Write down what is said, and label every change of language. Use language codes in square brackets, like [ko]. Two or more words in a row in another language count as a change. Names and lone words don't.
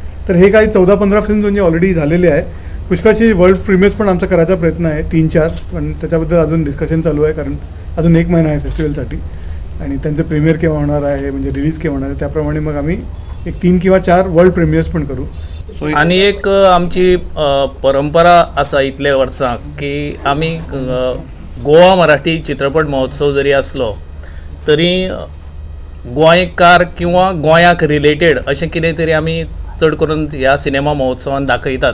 [mr] तर हे काही 14-15 फिल्म म्हणजे ऑलरेडी झालेले आहे। पुष्कळशी [en] world premieres [mr] पण आमचा करायचा प्रयत्न आहे, 3-4, पण त्याच्याबद्दल अजून डिस्कशन चालू आहे, कारण अजून 1 महिना आहे फेस्टिवलसाठी, आणि त्यांचं प्रीमियर केव्हा होणार आहे, म्हणजे रिलीज केव्हा होणार आहे, त्याप्रमाणे मग आम्ही एक 3 किंवा 4 [en] world premieres [mr] पण करू। [kok] आणि एक आमची परंपरा आसा इतले वर्सां की आमी गोवा मराठी चित्रपट महोत्सव जरी असलो तरी गोंयकार किंवा गोंयाक रिलेटेड अशें कितें तरी आमी चड करून ह्या सिनेमा महोत्सवान दाखयतात।